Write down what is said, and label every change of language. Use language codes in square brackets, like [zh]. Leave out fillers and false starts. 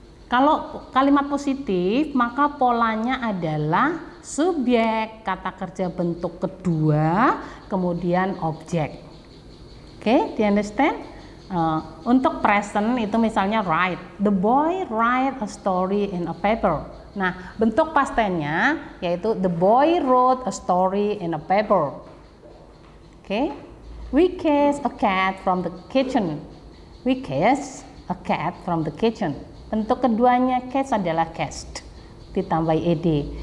[id] Kalau kalimat positif, maka polanya adalah subjek, kata kerja bentuk kedua, kemudian objek. Oke, [en] do you understand? [id] Untuk present itu misalnya write. [en] The boy write a story in a paper. [id] Nah, bentuk past tense-nya yaitu [en] the boy wrote a story in a paper. Oke. We catch a cat from the kitchen. We catch a cat from the kitchen. [id] Bentuk keduanya catch adalah catched ditambah ed.